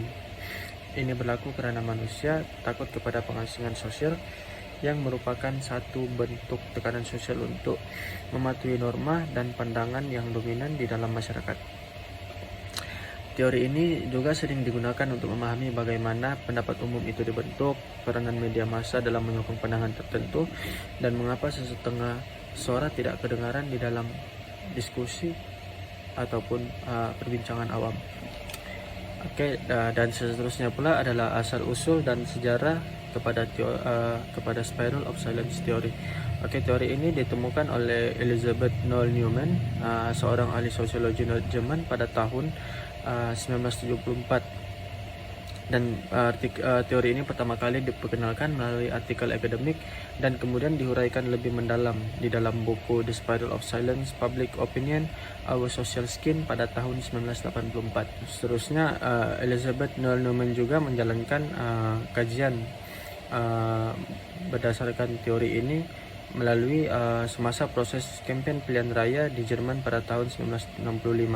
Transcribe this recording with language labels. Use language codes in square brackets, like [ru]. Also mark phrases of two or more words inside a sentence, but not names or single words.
[ms] Ini berlaku karena manusia takut kepada pengasingan sosial yang merupakan satu bentuk tekanan sosial untuk mematuhi norma dan pandangan yang dominan di dalam masyarakat. Teori ini juga sering digunakan untuk memahami bagaimana pendapat umum itu dibentuk, peranan media massa dalam menyokong pandangan tertentu, dan mengapa sesetengah suara tidak kedengaran di dalam diskusi ataupun perbincangan awam. Dan seterusnya pula adalah asal-usul dan sejarah kepada Spiral of Silence Theory. Teori ini ditemukan oleh Elizabeth Noel Newman, seorang ahli sosiologi Jerman pada tahun 1974, dan teori ini pertama kali diperkenalkan melalui artikel akademik dan kemudian dihuraikan lebih mendalam di dalam buku The Spiral of Silence, Public Opinion, Our Social Skin pada tahun 1984. Seterusnya, Elizabeth Noel Newman juga menjalankan kajian berdasarkan teori ini melalui semasa proses kampanye pilihan raya di Jerman pada tahun 1965.